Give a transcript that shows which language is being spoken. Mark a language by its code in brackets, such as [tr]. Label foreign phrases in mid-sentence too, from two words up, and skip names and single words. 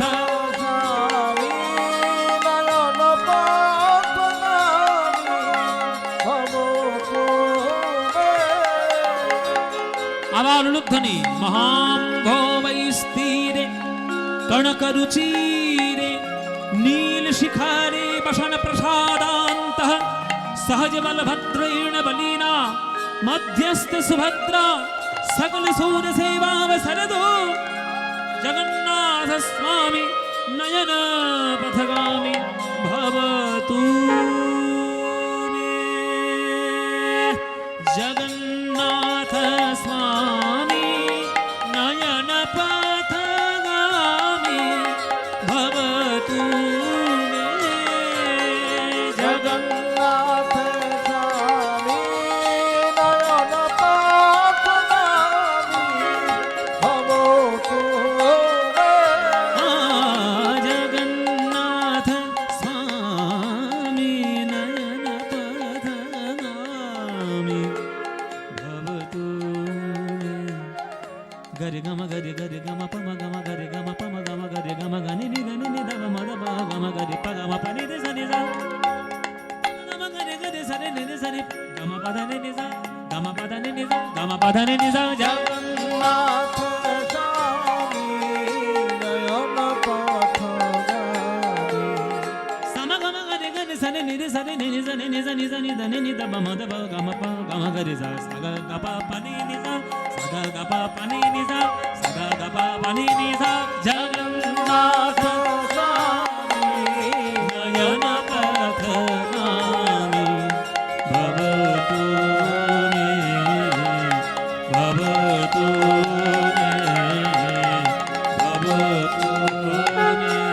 [sa] স্বামী নয়ন পথগামী ভবতু মে। [bn] আবার উলুধ্বনি। [sa] মহাম ভৌমৈস্তীরে কনকরুচিরে নীল শিখারে বসন প্রসাদান্তঃ सहज बलभद्रेण बलिना मध्यस्थ सुभद्रा सकल सूर सेवावसरदो जगन्नाथ स्वामी নয়ন পথগামী ভবতু মে। জগন্নাথ স্বামী নয়ন পথগামী ভবতু মে। জগন্নাথ স্বামী নয়ন পথগামী ভবতু মে। জগন্নাথ স্বামী নয়ন পথগামী ভবতু মে। গরে গম গরে গরে গম পম গম গরে গম পম গম গরে গম গনি নি নি নি দ ম দ প গম গরে প গম প নি রে স নি sa গম গরে গরে স রে নি রে স নি গম প দ নি নি sa গম প দ নি নি sa গম প দ নি নি sa জগন্নাথ স্বামী নয়ন পথগামী সম গম গরে গরে স নি রে স নি নি স নি নি স নি স নি দ নি নি দ প ম দ প গম প গম গরে sa স গ গ প প নি নি sa স গ গ প প নি নি sa স গ গ প প নি নি sa জগন্নাথ স্বামী নয়ন পথগামী ভবতু মে। ভবতু মে। ভবতু মে।